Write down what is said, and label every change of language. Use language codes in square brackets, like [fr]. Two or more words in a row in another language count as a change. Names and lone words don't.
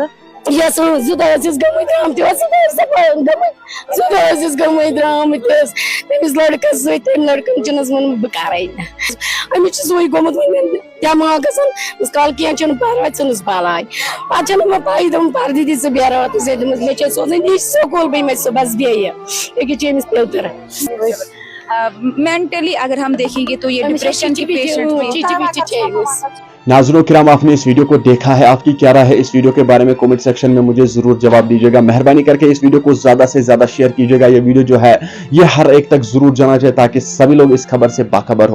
[ks] یس زٕ دۄہ ٲسِس گٔمٕتۍ درامٕتۍ تٔمِس لڑکس سۭتۍ تٔمۍ لڑکن چنس ون بہٕ کرے أمِس چھُ سُے گوٚمُت وۄنۍ دٮ۪ماغ گژھان کال کینٛہہ چھُنہٕ پرواہ ژھٕنس بلاے. پتہٕ چھنہٕ مےٚ پاے دوٚپُن پردٕ دِ ژٕ بیٚہہ راتس دوٚپمس مےٚ چھِ سوزٕنۍ نِش سکوٗل بیٚیہِ مےٚ صبحس بیٚیہِ أکِس چھِ أمِس پیٚتٕر. [ur] مینٹلی اگر ہم دیکھیں گے تو یہ ڈپریشن کی پیشنٹ. ناظرین کرام، آپ نے اس ویڈیو کو دیکھا ہے، آپ کی کیا رائے ہے اس ویڈیو کے بارے میں [en] comment section [ur] میں مجھے ضرور جواب دیجیے گا. مہربانی کر کے اس ویڈیو کو زیادہ سے زیادہ شیئر کیجیے گا. یہ ویڈیو جو ہے یہ ہر ایک تک ضرور جانا چاہیے تاکہ سبھی لوگ اس خبر سے باخبر ہو.